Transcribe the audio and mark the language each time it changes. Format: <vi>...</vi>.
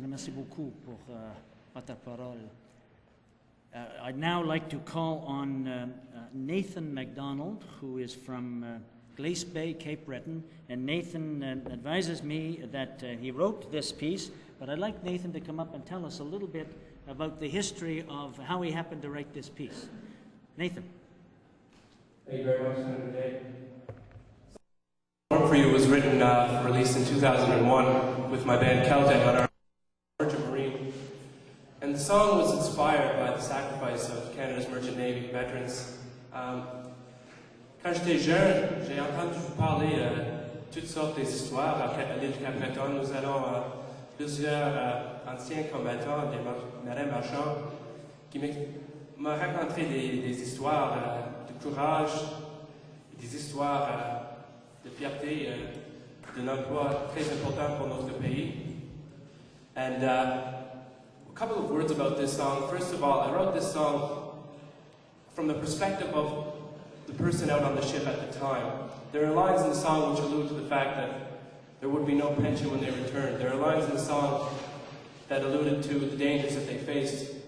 <fr>Merci beaucoup pour votre parole.</fr> <en>I'd now like to call on Nathan MacDonald, who is from Glace Bay, Cape Breton. And Nathan advises me that he wrote this piece, but I'd like Nathan to come up and tell us a little bit about the history of how he happened to write this piece. Nathan. Thank you very much, Mnvday. For You was written, released in 2001 with my band Celtic on our Merchant Marine. And the song was inspired by the sacrifice of Canada's Merchant Navy veterans.</en> <fr>Quand j'étais jeune, j'ai entendu parler toutes sortes d'histoires à l'île Cap-Breton. Nous allons plusieurs anciens combattants, des marins marchands, qui m'ont raconté des histoires de courage, des histoires de fierté, d'un emploi très important pour notre pays.</fr> <en>And a couple of words about this song. First of all, I wrote this song from the perspective of the person out on the ship at the time. There are lines in the song which allude to the fact that there would be no pension when they returned. There are lines in the song that alluded to the dangers that they faced.</en>